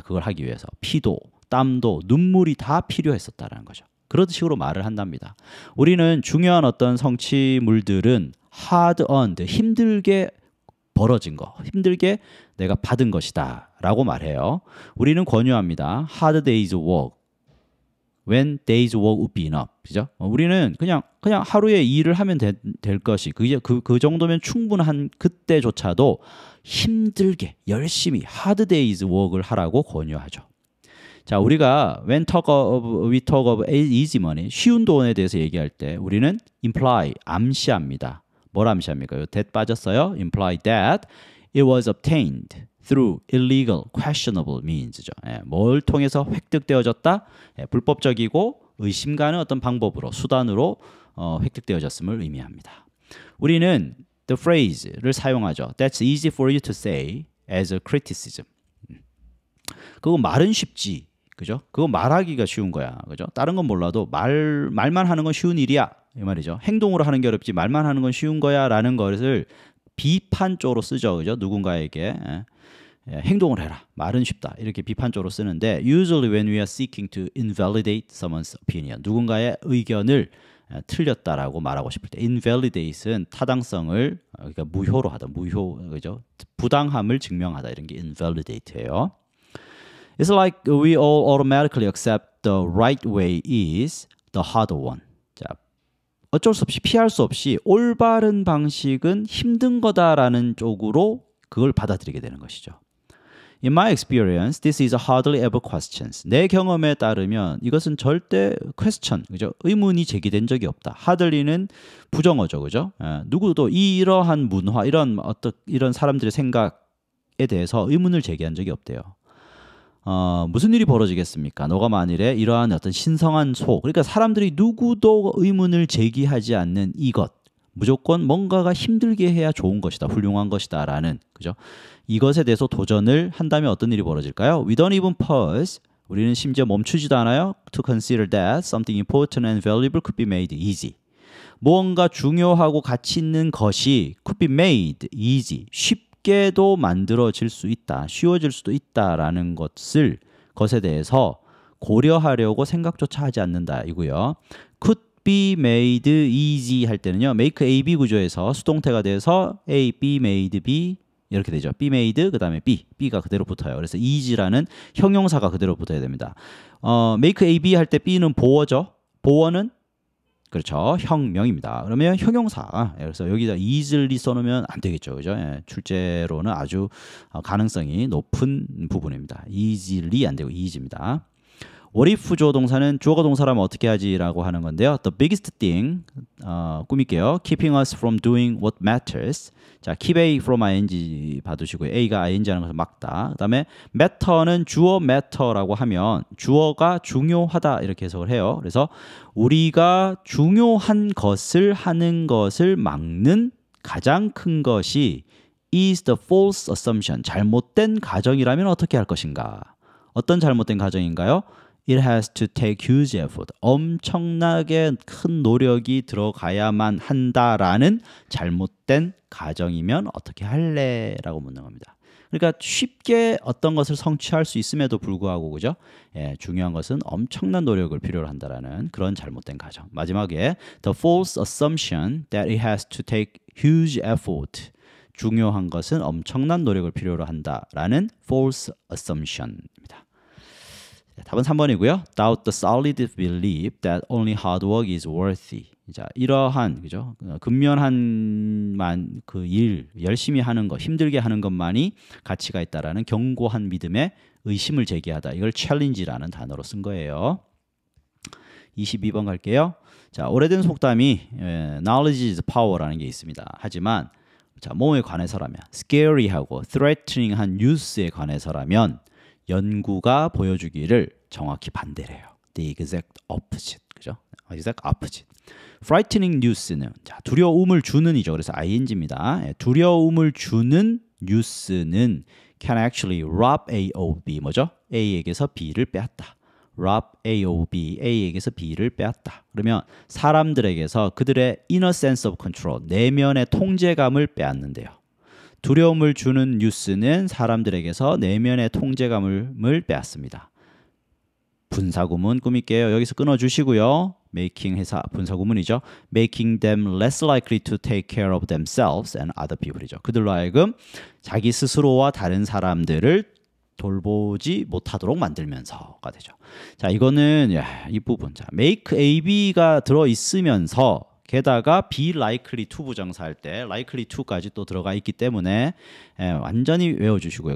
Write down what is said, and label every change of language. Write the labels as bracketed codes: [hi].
[ko] 그걸 하기 위해서 피도, 땀도, 눈물이 다 필요했었다라는 거죠. 그런 식으로 말을 한답니다. 우리는 중요한 어떤 성취물들은 [en] hard earned, [ko] 힘들게 벌어진 거, 힘들게 내가 받은 것이다 라고 말해요. 우리는 권유합니다. [en] Hard day's work when day's work would be enough. [ko] 그죠? 우리는 그냥 하루에 일을 하면 될 것이 그 정도면 충분한 그때조차도 힘들게 열심히 [en] hard day's work [ko] 을 하라고 권유하죠. 자, 우리가 [en] we talk of easy money, [ko] 쉬운 돈에 대해서 얘기할 때 우리는 imply, 암시합니다. 뭘 암시합니까? 요 that 빠졌어요. [en] imply that it was obtained through illegal, questionable means죠. [ko] 뭘 통해서 획득되어졌다? 불법적이고 의심 가는 어떤 방법으로, 수단으로 획득되어졌음을 의미합니다. 우리는 [en] the phrase [ko] 를 사용하죠. [en] That's easy for you to say as a criticism. [ko] 그거 말은 쉽지. 그죠? 그거 말하기가 쉬운 거야. 그죠? 다른 건 몰라도 말만 하는 건 쉬운 일이야. 이 말이죠. 행동으로 하는 게 어렵지 말만 하는 건 쉬운 거야 라는 것을 비판적으로 쓰죠. 그죠? 누군가에게 행동을 해라. 말은 쉽다. 이렇게 비판적으로 쓰는데 [en] usually when we are seeking to invalidate someone's opinion. [ko] 누군가의 의견을 틀렸다라고 말하고 싶을 때 invalidate은 타당성을 그러니까 무효로 하다. 그죠? 부당함을 증명하다. 이런 게 invalidate예요. [en] It's like we all automatically accept the right way is the harder one. [ko] 자, 어쩔 수 없이 피할 수 없이 올바른 방식은 힘든 거다라는 쪽으로 그걸 받아들이게 되는 것이죠. [en] In my experience, this is hardly ever questions. [ko] 내 경험에 따르면 이것은 절대 question, 그죠? 의문이 제기된 적이 없다. hardly는 부정어죠, 그죠? 누구도 이러한 문화, 이런 사람들의 생각에 대해서 의문을 제기한 적이 없대요. 무슨 일이 벌어지겠습니까? 너가 만일에 이러한 어떤 신성한 그러니까 사람들이 누구도 의문을 제기하지 않는 이것, 무조건 뭔가가 힘들게 해야 좋은 것이다, 훌륭한 것이다 라는, 그죠? 이것에 대해서 도전을 한다면 어떤 일이 벌어질까요? [en] We don't even pause. [ko] 우리는 심지어 멈추지도 않아요. [en] To consider that something important and valuable could be made easy. [ko] 무언가 중요하고 가치 있는 것이 [en] could be made easy. [ko] 쉽게도 만들어질 수 있다, 쉬워질 수도 있다라는 것에 대해서 고려하려고 생각조차 하지 않는다 이고요. [en] Could be made easy [ko] 할 때는요, make A, B 구조에서 수동태가 돼서 A, B made B 이렇게 되죠. be made 그 다음에 B가 그대로 붙어요. 그래서 easy라는 형용사가 그대로 붙어야 됩니다. make A, B 할 때 B는 보어죠. 보어는 그렇죠. 형명입니다. 그러면 형용사. 그래서 여기다 easily 써놓으면 안 되겠죠. 그죠? 출제로는 아주 가능성이 높은 부분입니다. easily 안 되고 easy입니다. [en] what if [ko] 주어 동사는 주어가 동사라면 어떻게 하지라고 하는 건데요. [en] The biggest thing [ko] 꾸밀게요. [en] Keeping us from doing what matters. [ko] 자, [en] keep A from ing [ko] 봐두시고요. A가 ing 하는 것을 막다. 그 다음에 matter는 주어 matter라고 하면 주어가 중요하다 이렇게 해석을 해요. 그래서 우리가 중요한 것을 하는 것을 막는 가장 큰 것이 [en] is the false assumption. [ko] 잘못된 가정이라면 어떻게 할 것인가? 어떤 잘못된 가정인가요? [en] It has to take huge effort. [ko] 엄청나게 큰 노력이 들어가야만 한다라는 잘못된 가정이면 어떻게 할래? 라고 묻는 겁니다. 그러니까 쉽게 어떤 것을 성취할 수 있음에도 불구하고, 그죠? 중요한 것은 엄청난 노력을 필요로 한다라는 그런 잘못된 가정. 마지막에 [en] the false assumption that it has to take huge effort. [ko] 중요한 것은 엄청난 노력을 필요로 한다라는 [en] false assumption [ko] 입니다. 답은 3번이고요. [en] Doubt the solid belief that only hard work is worthy. [ko] 자, 이러한 그죠? 근면한 그 일, 열심히 하는 것, 힘들게 하는 것만이 가치가 있다라는 견고한 믿음에 의심을 제기하다. 이걸 challenge라는 단어로 쓴 거예요. 22번 갈게요. 자, 오래된 속담이 [en] knowledge is power [ko] 라는 게 있습니다. 하지만 자, 뭐에 관해서라면 scary하고 threatening한 뉴스에 관해서라면 연구가 보여주기를 정확히 반대래요. [en] The exact opposite. [ko] 그죠? [en] exact opposite. [ko] frightening news는 자, 두려움을 주는이죠. 그래서 ing입니다. 예, 두려움을 주는 뉴스는 [en] can actually rob A of B. [ko] 뭐죠? A에게서 B를 빼앗다. [en] rob A of B. [ko] A에게서 B를 빼앗다. 그러면 사람들에게서 그들의 [en] inner sense of control, [ko] 내면의 통제감을 빼앗는데요. 두려움을 주는 뉴스는 사람들에게서 내면의 통제감을 빼앗습니다. 분사구문 꾸밀게요. 여기서 끊어주시고요. making 해서 분사구문이죠. [en] making them less likely to take care of themselves and other people이죠. [ko] 그들로 하여금 자기 스스로와 다른 사람들을 돌보지 못하도록 만들면서가 되죠. 자, 이거는 이 부분. 자, make AB가 들어 있으면서 게다가 be likely to 부정사할 때 likely to까지 또 들어가 있기 때문에 완전히 외워주시고요.